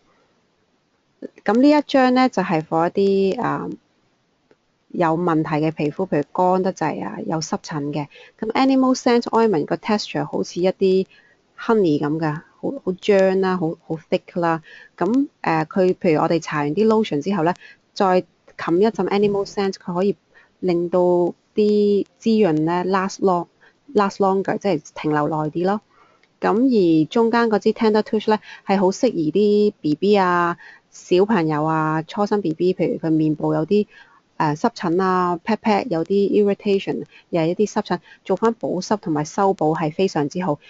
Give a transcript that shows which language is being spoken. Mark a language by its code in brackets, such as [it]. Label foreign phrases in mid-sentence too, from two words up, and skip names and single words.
[yue] 咁呢一張咧就係 for 一啲有問題嘅皮膚，譬如乾得滯啊，有濕疹嘅。咁 Animal Scent Ointment 個 texture 好似一啲 honey 咁㗎，好漿啦，好 thick 啦。咁佢譬如我哋搽完啲 lotion 之後咧，再冚一陣 Animal Scent，佢可以令到啲滋潤咧 [en] last longer， [yue] 即係停留耐啲咯。咁而中間嗰支 Tender Touch 咧係好適宜啲 BB 啊、小朋友啊、初生 BB，譬如佢面部有啲濕疹啊 pat 有啲 irritation， 又係一啲濕疹，做翻保濕同埋修補係非常之好。